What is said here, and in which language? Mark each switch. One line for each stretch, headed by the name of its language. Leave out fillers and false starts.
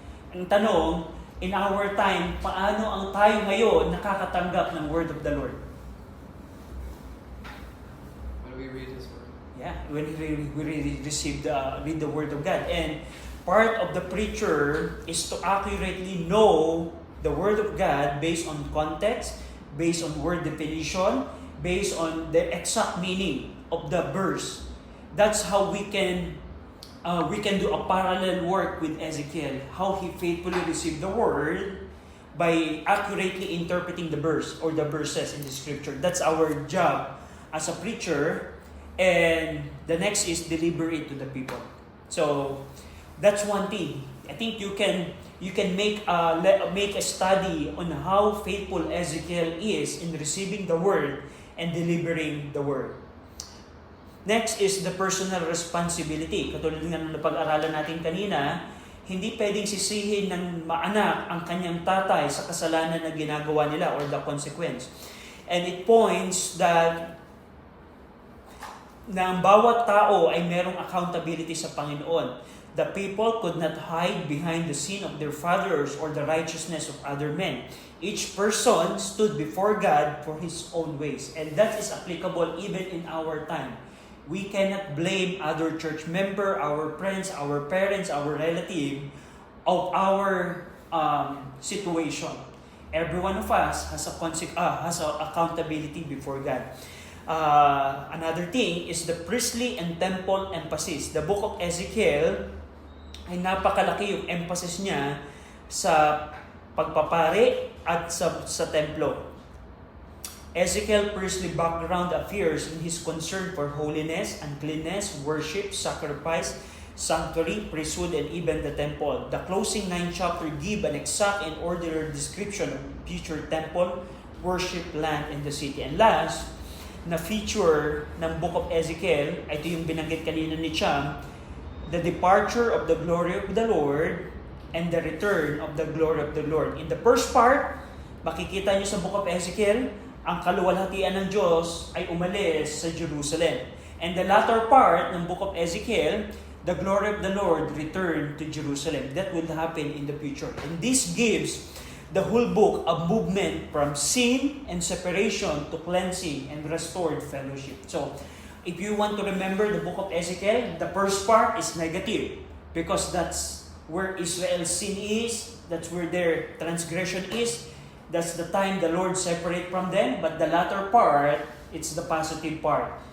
Filipino: Ang tanong,
English: in our time,
Filipino: paano ang tayo ngayon nakakatanggap ng
English: word of the Lord? When we read His Word. Yeah, when we read the word of God. And part of the preacher is to accurately know the word of God based on context, based on word definition, based on the exact meaning of the verse. That's how we can do a parallel work with Ezekiel, how he faithfully received the word by accurately interpreting the verse or the verses in the scripture. That's our job as a preacher. And the next is deliver it to the people. So that's one thing. I think you can make a study on how faithful Ezekiel is in receiving the word and delivering the word. Next is the personal responsibility.
Filipino: Katulad nga ng napag-aralan natin kanina, hindi pwedeng sisihin ng maanak ang kanyang tatay sa kasalanan na ginagawa nila
English: or the consequence. And it points that
Filipino: na ang bawat tao ay merong accountability sa Panginoon.
English: The people could not hide behind the sin of their fathers or the righteousness of other men. Each person stood before God for his own ways. And that is applicable even in our time. We cannot blame other church member, our friends, our parents, our relative of our situation. Every one of us has a accountability before God. another thing is the priestly and temple emphasis.
Filipino: The book of Ezekiel ay napakalaki yung emphasis niya sa pagpapari at sa templo.
English: Ezekiel priestly background appears in his concern for holiness, uncleanness, worship, sacrifice, sanctuary, priesthood, and even the temple. The closing 9 chapter give an exact and orderly description of future temple, worship, land, and the city. And last, na feature ng Book of Ezekiel,
Filipino: ito yung binanggit kanina ni Cham,
English: the departure of the glory of the Lord and the return of the glory of the Lord. In the first part,
Filipino: makikita nyo sa Book of Ezekiel, ang kaluwalhatian ng Diyos ay umalis sa Jerusalem.
English: And the latter part ng Book of Ezekiel, the glory of the Lord returned to Jerusalem. That will happen in the future. And this gives the whole book a movement from sin and separation to cleansing and restored fellowship. So, if you want to remember the book of Ezekiel, the first part is negative because that's where Israel's sin is, that's where their transgression is, that's the time the Lord separate from them, but the latter part, it's the positive part.